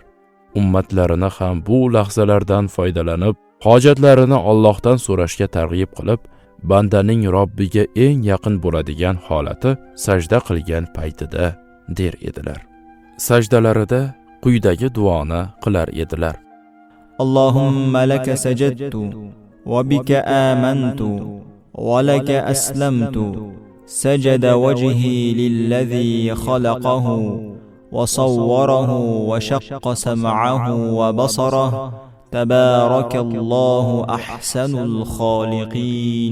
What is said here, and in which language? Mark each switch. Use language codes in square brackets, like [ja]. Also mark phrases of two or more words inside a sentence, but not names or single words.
[uz] Ummatlarini ham bu lahzalardan foydalanib, hojatlarini Allohdan so'rashga targ'ib qilib, bandaning Robbiga eng yaqin bo'ladigan holati sajda qilgan paytida der edilar. Sajdalarida quyidagi duoni qilar edilar: [ar] اللهم لك سجدت وبك آمنت ولك أسلمت. سجد وجهي للذي خلقه وصوره وشق سمعه وبصره تبارك الله أحسن الخالقين.